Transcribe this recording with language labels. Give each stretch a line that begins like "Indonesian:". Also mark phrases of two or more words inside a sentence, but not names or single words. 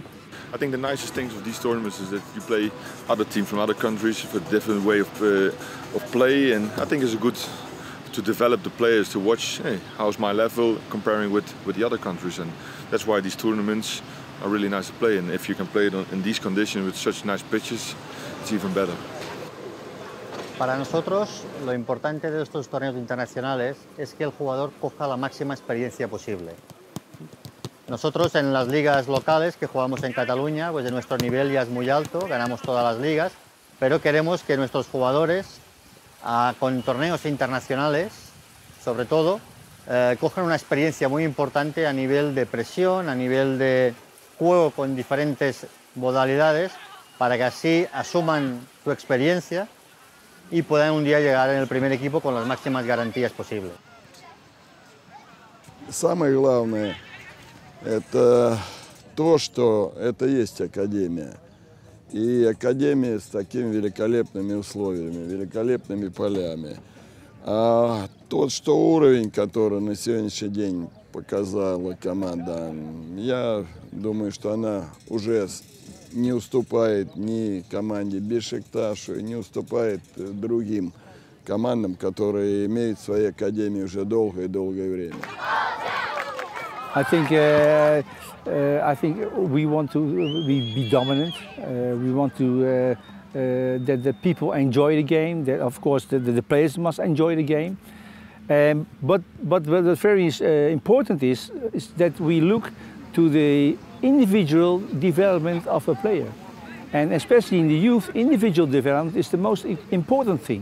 English: I think the nicest things of these tournaments is that you play other teams from other countries with a different way of play, and I think it's a good to develop the players, to watch, hey, how's my level comparing with the other countries, and that's why these tournaments are really nice to play. And if you can play it in these conditions with such nice pitches, it's even better.
Spanish: Para nosotros, lo importante de estos torneos internacionales es que el jugador coja la máxima experiencia posible. Nosotros en las ligas locales que jugamos en Cataluña, pues nuestro nivel ya es muy alto, ganamos todas las ligas, pero queremos que nuestros jugadores con torneos internacionales, sobre todo, cojan una experiencia muy importante a nivel de presión, a nivel de juego con diferentes modalidades, para que así asuman su experiencia y puedan un día llegar en el primer equipo con las máximas garantías posibles.
Russian: Самое главное – это то, что это есть академия. И академия с такими великолепными условиями, великолепными полями. А тот, что уровень, который на сегодняшний день показала команда, я думаю, что она уже не уступает ни команде Бешикташу, не уступает другим командам, которые имеют свои академии уже долгое время.
English: I think we want to be dominant. We want to that the people enjoy the game. That of course the players must enjoy the game. But what very important is that we look to the individual development of a player, and especially in the youth, individual development is the most important thing.